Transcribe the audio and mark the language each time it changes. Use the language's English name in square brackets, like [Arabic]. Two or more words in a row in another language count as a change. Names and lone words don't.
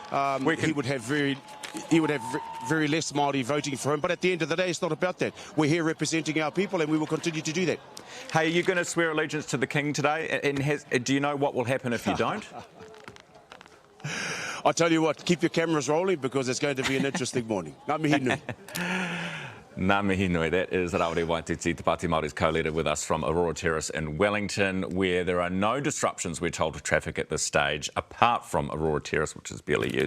[English] He would have very less Māori voting for him. But at the end of the day, it's not about that. We're here representing our people, and we will continue to do that. Hey, are you going to swear allegiance to the King today? And do you know what will happen if you don't? I tell you what, keep your cameras rolling, because it's going to be an interesting morning. [Māori] Ngā mihi nui. Ngā mihi nui. [English] That is Rawiri Waititi, Te Pāti Māori's co-leader, with us from Aurora Terrace in Wellington, where there are no disruptions, we're told, to traffic at this stage, apart from Aurora Terrace, which is barely used.